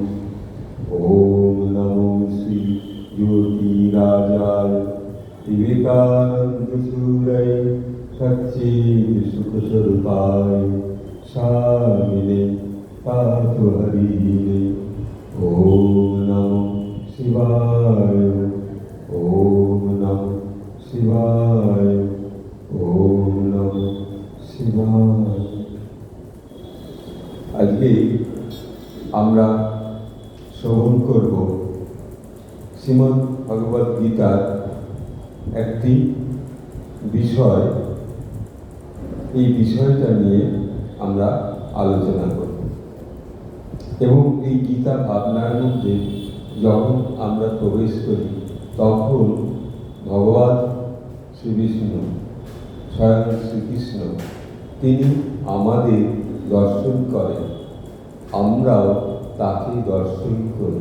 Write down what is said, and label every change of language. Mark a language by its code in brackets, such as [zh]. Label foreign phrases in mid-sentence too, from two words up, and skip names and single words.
[sa] ॐ नमो श्री ज्योतिराजाय विवेकानन्दसूरये सच्चित्सुखस्वरूपाय स्वामिने तातुहरिणे। ॐ नमो शिवाय, ॐ नमो शिवाय, ॐ नमो शिवाय। [bn] আজকে আমরা শ্রবণ করব শ্রীমদ্ ভগবদ গীতার একটি বিষয়। এই বিষয়টা নিয়ে আমরা আলোচনা করব এবং এই গীতা ভাবনার মধ্যে যখন আমরা প্রবেশ করি তখন ভগবান শ্রী বিষ্ণু স্বয়ং শ্রীকৃষ্ণ তিনি আমাদের দর্শন করেন, আমরাও তাকে দর্শন করি।